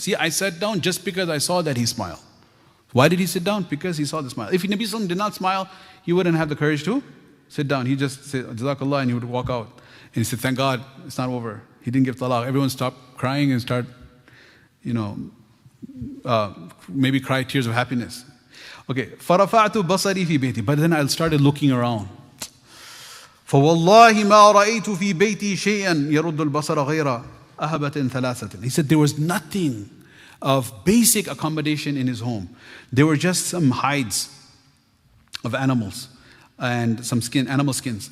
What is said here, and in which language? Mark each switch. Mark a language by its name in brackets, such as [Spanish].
[English] See, I sat down just because I saw that he smiled. Why did he sit down? Because he saw the smile. If Nabi Sallallahu Alaihi Wasallam did not smile, he wouldn't have the courage to sit down. He just said, Jazakallah, and he would walk out. And he said, thank God, it's not over. He didn't give talaq. Everyone stopped crying and start, maybe cry tears of happiness. Okay, [Arabic] فَرَفَعْتُ بَصَرِي فِي بَيْتِي. [English] But then I started looking around. [Arabic] فَوَاللَّهِ مَا رَأَيْتُ فِي بَيْتِي شَيْئًا يَرُدُّ الْبَصَرَ غَيْرَ أَهَبَةٍ ثَلَاثَةٍ. [English] He said there was nothing of basic accommodation in his home. There were just some hides of animals and some animal skins.